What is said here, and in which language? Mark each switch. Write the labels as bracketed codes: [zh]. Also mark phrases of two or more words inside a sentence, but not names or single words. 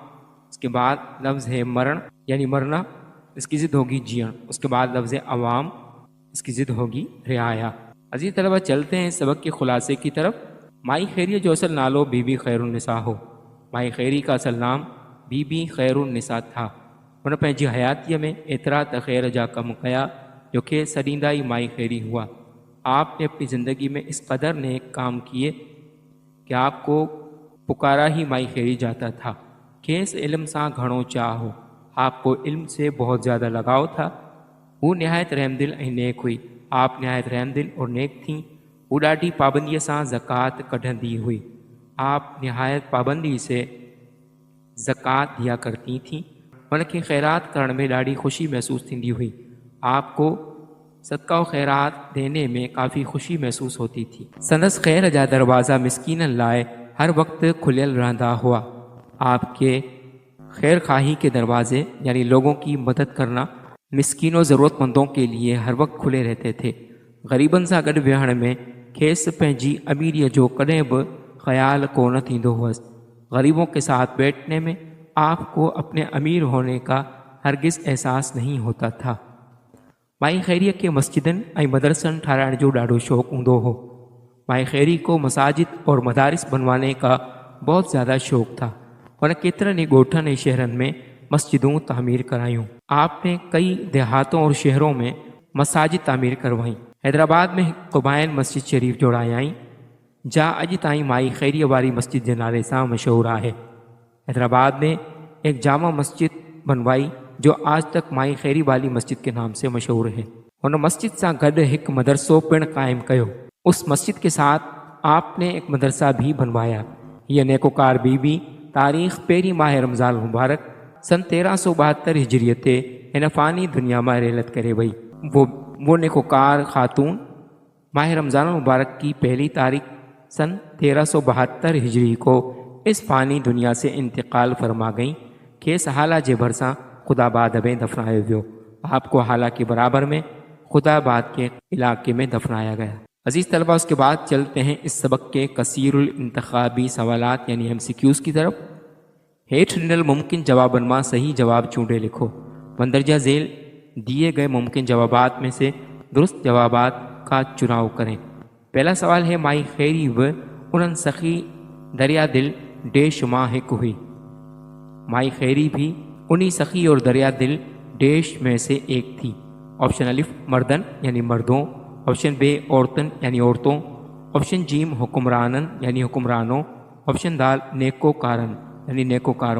[ur] اس کے بعد لفظ ہے مرڻ یعنی مرنا، اس کی ضد ہوگی جيئڻ. اس کے بعد لفظ عوام، اس کی ضد ہوگی رعایا. عزیز طلبہ، چلتے ہیں سبق کے خلاصے کی طرف. [sd] माई खैरिया जो असल नालो बीबी खैरुन्निसा हो। [ur] مائی خیری کا اصل نام بی بی خیرالنساء تھا. [sd] हुन पंहिंजी हयातीअ में एतिरा त ख़ैर जा कम कया जो कि सॾींदा ई माई खैरी हुआ। [ur] آپ نے اپنی زندگی میں اس قدر نیک کام کیے کہ آپ کو پکارا ہی مائی خیری جاتا تھا. [sd] खेस इल्म सां घणो चाह हो, [ur] آپ کو علم سے بہت زیادہ لگاؤ تھا. [sd] वो नहायत रहमदिल ऐं नेक हुई। [ur] آپ نہایت رحم دل اور نیک تھی. [sd] वो ॾाढी पाबंदीअ सां ज़कात कढंदी हुई। [ur] آپ نہایت پابندی سے زکات دیا کرتی تھیں. [sd] उनखे खैरात करण में ॾाढी ख़ुशी महसूस थींदी हुई। [ur] آپ کو صدقہ خیرات دینے میں کافی خوشی محسوس ہوتی تھی. [sd] संदस खैर जा दरवाज़ा मिस्कीननि लाइ हर वक्त खुलियल रहंदा हुआ। [ur] آپ کے خیر خواہی کے دروازے یعنی لوگوں کی مدد کرنا مسکینوں ضرورت مندوں کے لیے ہر وقت کھلے رہتے تھے. [sd] ग़रीबनि सां गॾु विहण में खेसि पंहिंजी अमीरीअ जो कॾहिं बि ख़्याल कोन थींदो हुअसि। [ur] غریبوں کے ساتھ بیٹھنے میں آپ کو اپنے امیر ہونے کا ہرگز احساس نہیں ہوتا تھا. [sd] माई खैरिया के मस्जिदनि ऐं मदरसनि ठाराइण जो ॾाढो शौक़ु हूंदो हो। [ur] مائی خیری کو مساجد اور مدارس بنوانے کا بہت زیادہ شوق تھا اور [sd] کیترن ڳوٺن ऐं शहरनि में मस्जिदूं तामीर करायूं। [ur] آپ نے کئی دیہاتوں اور شہروں میں مساجد تعمیر کروائی. [sd] हैदराबाद में क़ुबाइन मस्जिद शरीफ जोड़ायाई जा अॼु ताईं माई खैरीअ वारी मस्जिद जे नाले सां मशहूरु आहे। [ur] حیدرآباد میں ایک جامع مسجد بنوائی جو آج تک مائی خیری والی مسجد کے نام سے مشہور ہے. [sd] उन मस्जिद से गॾु हिकु मदरसो पिण कायम कयो। [ur] اس مسجد کے ساتھ آپ نے ایک مدرسہ بھی بنوایا. [sd] ये नेकोकार बीबी तारीख़ पहिरीं माह रमज़ान मुबारक सन 1372 हिजरीअ ते हिन फ़ानी दुनिया में रेलत करे वई। [ur] وہ نیکوکار خاتون ماہ رمضان مبارک کی پہلی تاریخ سن 1372 ہجری کو اس فانی دنیا سے انتقال فرما گئی. [sd] खेस हाला जे भरसां खुदाबाद में दफनायो वियो। [ur] آپ کو ہالا کے برابر میں خدا آباد کے علاقے میں دفنایا گیا. عزیز طلبہ، اس کے بعد چلتے ہیں اس سبق کے کثیر الانتخابی سوالات یعنی MCQs کی طرف. [sd] हेठ ॾिनल मुमकिन जवाबन मां सही जवाब चूंडे लिखो। [ur] مندرجہ جھیل دیے گئے ممکن جوابات میں سے درست جوابات کا چناؤ کریں. پہلا سوال ہے [sd] माई खैरी व उन्हनि सखी दरिया दिल डेश मां हिकु हुई। [ur] مائی خیری بھی انہیں سخی اور دریا دل ڈیش میں سے ایک تھی. آپشن الف مردن یعنی مردوں، آپشن بے عورتن یعنی عورتوں، آپشن جیم حکمرانن یعنی حکمرانوں، آپشن دال نیکوکارن یعنی نیکوکاروں.